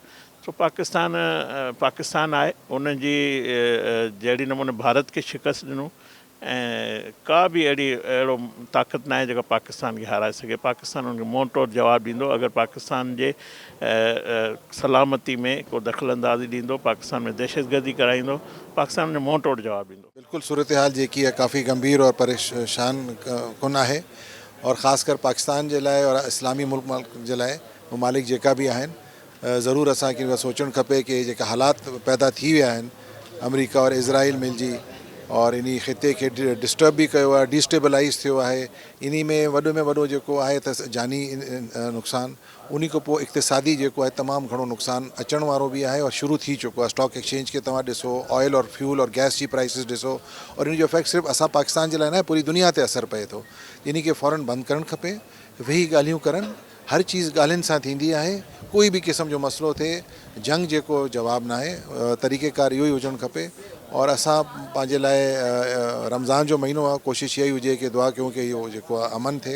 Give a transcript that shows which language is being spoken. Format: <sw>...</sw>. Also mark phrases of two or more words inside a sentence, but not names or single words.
<sd>सो पाकिस्तान आहे उन जी जहिड़ी नमूने भारत खे शिकस्त ॾिनो, ऐं का बि अहिड़ो ताक़त न आहे जेका पाकिस्तान खे हाराए सघे। पाकिस्तान उनखे मुंहुं तोड़ जवाबु ॾींदो अगरि पाकिस्तान जे सलामती में को दख़ल अंदाज़ी ॾींदो, पाकिस्तान में दहशतगर्दी कराईंदो, पाकिस्तान उनखे मुंहुं तोड़ जवाबु ॾींदो। बिल्कुलु सूरत हाल जेकी आहे काफ़ी गंभीर और परेशान कुन आहे, और ख़ासि कर पाकिस्तान जे लाइ और इस्लामी मुल्क जे लाइ ममालिक जेका बि आहिनि, ज़रूरु असांखे सोचणु खपे कि जेका हालात पैदा थी विया आहिनि अमरीका और इज़राइल मिलजी और इन ख़िते खे डिस्टर्ब बि कयो आहे, डिस्टेबलाइज़ थियो आहे। इन में वॾो जेको आहे त जानी नुक़सानु, उन खां पोइ इक़्तिसादी जेको आहे तमामु घणो नुक़सानु अचण वारो बि आहे और शुरू थी चुको आहे।</sd> <en>stock exchange</en> <sd>खे तव्हां ॾिसो, ऑयल और फ्यूल और गैस जी प्राइसिस ॾिसो, और इन जो इफेक्ट सिर्फ़ु असां पाकिस्तान जे लाइ न पूरी दुनिया ते असरु पए थो। इन खे फ़ौरन बंदि करणु खपे, वेही ॻाल्हियूं करनि, हर चीज़ ॻाल्हियुनि सां थींदी आहे। कोई बि क़िस्म जो मसइलो थिए जंग जेको जवाबु न आहे, तरीक़ेकार इहो ई हुजणु खपे। और असां पंहिंजे लाइ रमज़ान जो महीनो आहे, कोशिशि इहा ई हुजे कि दुआ कयूं कि इहो जेको आहे अमन थिए।</sd>